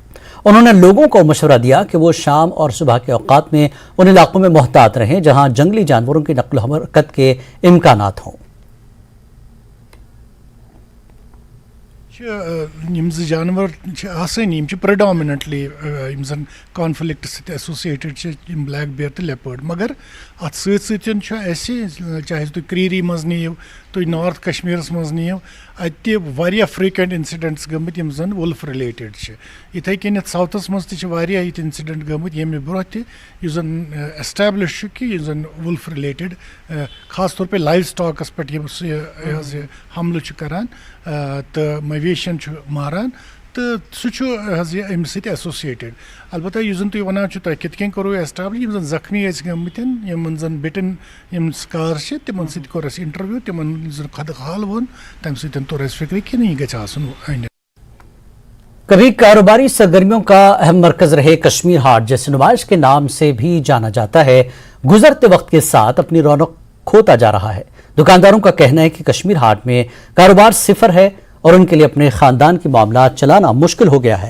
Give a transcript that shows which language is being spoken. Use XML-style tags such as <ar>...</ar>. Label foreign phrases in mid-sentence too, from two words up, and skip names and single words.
<ur>انہوں نے لوگوں کو مشورہ دیا کہ وہ شام اور صبح کے اوقات میں ان علاقوں میں محتاط رہیں جہاں جنگلی جانوروں کی نقل حرکت کے امکانات ہوں.</ur> <en>जानवर predominantly conflict associated black bear तो लेपर्ड,</en> <ks>मगर अत चाहे तुम क्रीरी मज नीव, तुम नॉर्थ कश्मीरस मज नीव, अत</ks> <en>frequent incidents</en> <ks>गमत यम जन</ks> <en>wolf related.</en> <ks>इथे कन साउथस मज ये इंसिडेंट गमत येमे ब्रोह तन एस्टैब्लिश कि जन</ks> <en>wolf related</en> <ur>خاص طور پہ</ur> <en>live stocks</en> <ks>पे हमल करान तो मवेशियन मारान, तो सह अम एसोसिएटेड। अलबत्ता जन तुम वन तुम कित करो एस्टैब्लिश जन जख्मी गमत जन बिटन स्कार तिमन सर इंटरव्यू, तिमन खदहाल वोन, तम तोर फिक्र कि नहीं गई।</ks> <ur>کبھی کاروباری سرگرمیوں کا اہم مرکز رہے کشمیر ہاٹ، جیسے نمائش کے نام سے بھی جانا جاتا ہے، گزرتے وقت کے ساتھ اپنی رونق کھوتا جا رہا ہے. دکانداروں کا کہنا ہے کہ کشمیر ہاٹ میں کاروبار صفر ہے اور ان کے لیے اپنے خاندان کے معاملہ چلانا مشکل ہو گیا ہے.</ur>